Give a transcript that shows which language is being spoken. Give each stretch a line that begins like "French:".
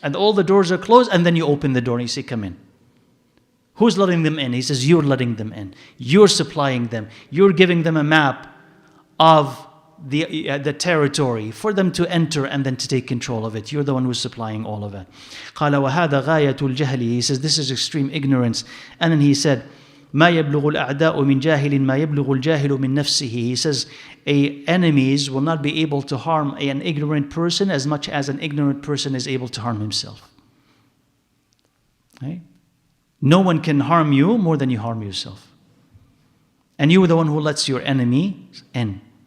English: And all the doors are closed, and then you open the door and you say, come in. Who's letting them in? He says, you're letting them in. You're supplying them. You're giving them a map of the territory for them to enter and then to take control of it. You're the one who's supplying all of it.
Arabic: قال وهذا غاية الجهل.
English: He says, this is extreme ignorance. And then he said,
Arabic: ما يبلغ الأعداء من جاهل ما يبلغ الجاهل من نفسه.
English: He says, enemies will not be able to harm an ignorant person as much as an ignorant person is able to harm himself. Right? No one can harm you more than you harm yourself. And you are the one who lets your enemy in.